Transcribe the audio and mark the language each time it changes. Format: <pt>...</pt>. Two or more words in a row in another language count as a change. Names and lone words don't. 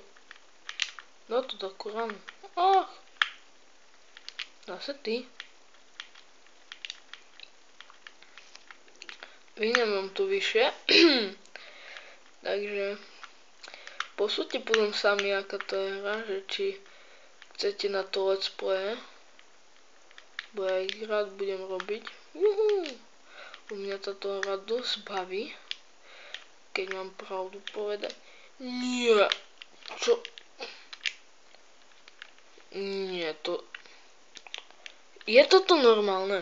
<sk>No to takú ranu. Ach. Zase ty. Vyhnem vám tu vyššie. Takže posúďte potom sami, aká to je hra, že či chcete na to</sk> <en>let's play.</en> <sk>Bo ja ich rád budem robiť. U mňa táto hra dosť baví. Keď mám pravdu povedať. Nie. Čo? Nie, to... Je toto normálne?</sk>